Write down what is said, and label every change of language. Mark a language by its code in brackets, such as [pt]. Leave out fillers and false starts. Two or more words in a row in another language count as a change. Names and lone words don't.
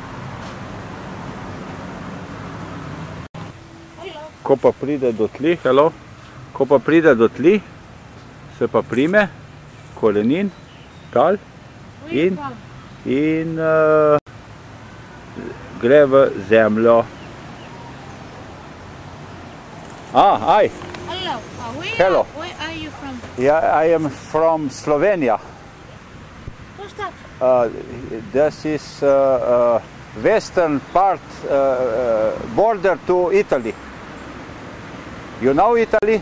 [sl] Ko pa pride do tli, se pa prime korenin, tal in gre v zemljo. [en] Hi. Hello. Hello. Where are you from? Yeah, I am from Slovenia. What's that? This is western part, border to Italy. You know Italy?